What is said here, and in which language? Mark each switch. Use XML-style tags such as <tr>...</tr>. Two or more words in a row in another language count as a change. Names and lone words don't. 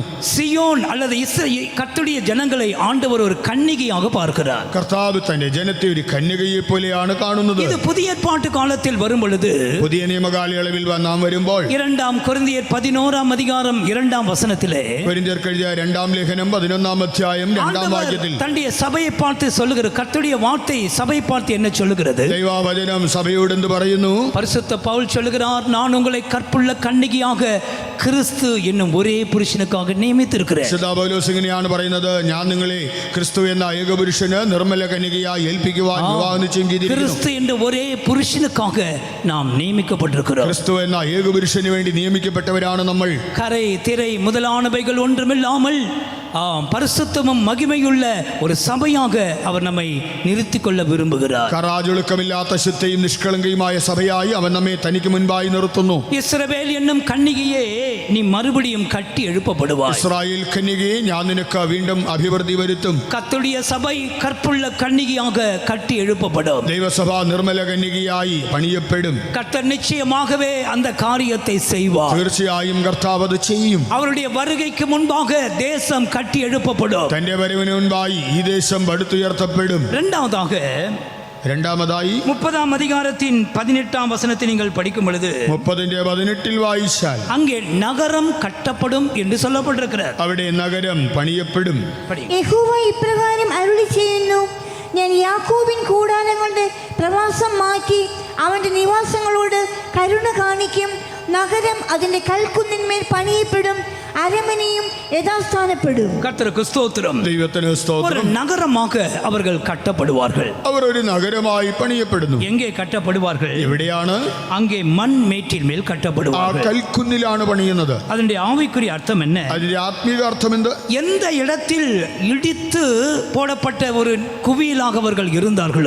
<ta>சியோன் அல்லது கர்த்தருடைய ஜனங்களை ஆண்டவர் ஒரு கன்னிகையாக பார்க்கிறார்.</ta> <ml>കർത്താവ് തന്റെ ജനത്തെ ഒരു കന്യകയെ പോലെയാണ് കാണുന്നത്.</ml> <ta>இது புதிய ஏற்பாட்டு காலத்தில் வரும் பொழுது,</ta> <ml>പുതിയ നിയമകാലയളവിൽ നാം വരുമ്പോൾ</ml> <ta>2 കൊരിന്ത്യർ 11 அதிகாரம் 2 வசனத்திலே</ta> <ml>കൊരിന്ത്യർക്ക് എഴുതിയ 2 ലേഖനം 11 അധ്യായം 2 വാക്യത്തിൽ</ml> <ta>தன்னுடைய சபையை பார்த்து சொல்லுகிற கர்த்தருடைய வார்த்தை சபையை பார்த்து என்ன சொல்லுகிறது?</ta> <ml>ദൈവവചനം സഭയോട് എന്ത് പറയുന്നു?</ml> <ta>பரிசுத்த பவுல் சொல்லுகிறார், நான் உங்களை கற்புள்ள கன்னிகையாக கிறிஸ்து என்னும் ஒரே புருஷனுக்காக நியமித்திருக்கிறேன்.</ta> <ml>വിശുദ്ധ പൗലോസ് ഇങ്ങനെയാണ് പറയുന്നത്, ഞാൻ നിങ്ങളെ ക്രിസ്തു എന്ന ഏകപുരുഷന് നിർമ്മല കന്യകയായി ഏൽപ്പിക്കുവാൻ വിവാഹം നിശ്ചയം ചെയ്തിരിക്കുന്നു.</ml> <ta>கிறிஸ்து என்ற ஒரே புருஷனுக்காக நாம் நியமிக்கப்பட்டிருக்கிறோம்.</ta> <ml>ക്രിസ്തു എന്ന ഏകപുരുഷന് വേണ്ടി നിയമിക്കപ്പെട്ടവരാണ് നമ്മൾ.</ml> <ta>கரை திரை முதலானவைகள் ஒன்றுமில்லாமல் பரிசுத்தமும் மகிமையுள்ள ஒரு சபையாக அவர் நம்மை நிறுத்திக் கொள்ள விரும்புகிறார்.</ta> <ml>കറാജൊളുക്കമില്ലാത്ത ശുദ്ധയും നിഷ്കളങ്കയുമായ സഭയായി അവൻ നമ്മെ തനിക്ക് മുൻപായി നിർത്തുന്നു.</ml> <ta>இஸ்ரவேல் என்னும் கன்னிகையே நீ மறுபடியும் கட்டி எழுப்பப்படுவாய்.</ta> <ml>ഇസ്രായേൽ കന്യകയെ ഞാൻ നിനക്ക് വീണ്ടും അഭിവൃദ്ധി വരുത്തും.</ml> <ta>கர்த்தருடைய சபை கற்புள்ள கன்னிகையாக கட்டி எழுப்பப்படும்.</ta> <ml>ദൈവസഭ നിർമ്മല കന്യകയായി പണിയപ്പെടും.</ml> <ta>கர்த்தர் நிச்சயமாகவே அந்த காரியத்தை செய்வார்.</ta> <ml>തീർച്ചയായും കർത്താവ് അത് ചെയ്യും.</ml> <ta>அவருடைய வருகைக்கு முன்பாக தேசம் கட்டி எழுப்பப்படும்.</ta> <ml>തന്റെ വരവിന് മുൻപായി ഈ ദേശം പടുത്തുയർത്തപ്പെടും. രണ്ടാമതായി</ml> <ta>30 அதிகாரத்தின் 18 வசனத்தை நீங்கள் படிக்கும் பொழுது</ta> <ml>30:18 വായിച്ചാൽ</ml> <ta>அங்கே நகரம் கட்டப்படும் என்று சொல்லப்பட்டிருக்கிறது.</ta> <ml>അവിടെ നഗരം പണിയപ്പെടും. യഹോവ ഇപ്രകാരം അരുളി ചെയ്യുന്നു, ഞാൻ യാക്കോബിൻ കൂടാരങ്ങളുടെ പ്രവാസം മാറ്റി അവന്റെ നിവാസങ്ങളോട് കരുണ കാണിക്കും. നഗരം അതിന്റെ കൽക്കുന്നിന്മേൽ പണിയപ്പെടും,</ml> <ta>அரமனையும் யதாஸ்தானப்படும். கர்த்தருக்கு ஸ்தோத்திரம்.</ta> <ml>ദൈവത്തിന്</ml> <ta>ஒரு</ta> <ml>സ്തോത്രം.</ml> <ta>நகரமாக அவர்கள் கட்டப்படுவார்கள்.</ta> <ml>അവർ ഒരു നഗരമായി പണിയപ്പെടുന്നു.</ml> <ta>எங்கே கட்டப்படுவார்கள்?</ta> <ml>എവിടെയാണ്?</ml> <ta>அங்கே மண் மேட்டின் மேல்</ta> <ml>ആ</ml> <ta>கட்டப்படுவார்கள்.</ta> <ml>കൽക്കുന്നിലാണ് പണിയുന്നത്.</ml> <ta>அதனுடைய ஆவிக்குரிய அர்த்தம் என்ன?</ta> <ml>അതിന്റെ ആത്മീക അർത്ഥം എന്ത്?</ml> <ta>எந்த இடத்தில் இடித்து போடப்பட்ட ஒரு குவியலாக அவர்கள் இருந்தார்களோ,</ta>